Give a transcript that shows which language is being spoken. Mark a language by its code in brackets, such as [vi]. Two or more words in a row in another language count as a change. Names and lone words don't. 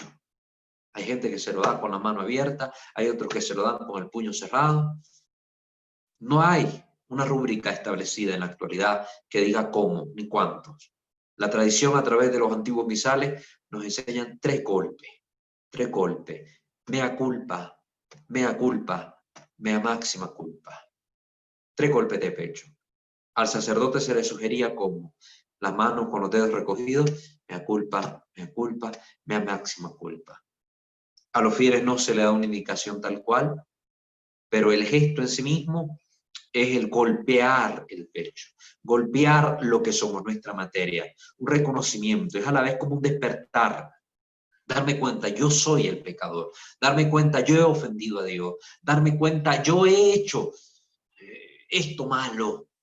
[es] Hay gente que se lo da con la mano abierta, hay otros que se lo dan con el puño cerrado. No hay una rúbrica establecida en la actualidad que diga cómo ni cuántos. La tradición a través de los antiguos misales nos enseñan 3 golpes. 3 golpes. [la] Mea culpa, mea culpa, mea máxima culpa. [es] 3 golpes de pecho. Al sacerdote se le sugería como las manos con los dedos recogidos, [la] mea culpa, mea máxima culpa. [es] A los fieles no se le da una indicación tal cual, pero el gesto en sí mismo es el golpear el pecho, golpear lo que somos, nuestra materia, un reconocimiento, es a la vez como un despertar, darme cuenta, yo soy el pecador, darme cuenta, yo he ofendido a Dios, darme cuenta, yo he hecho esto malo.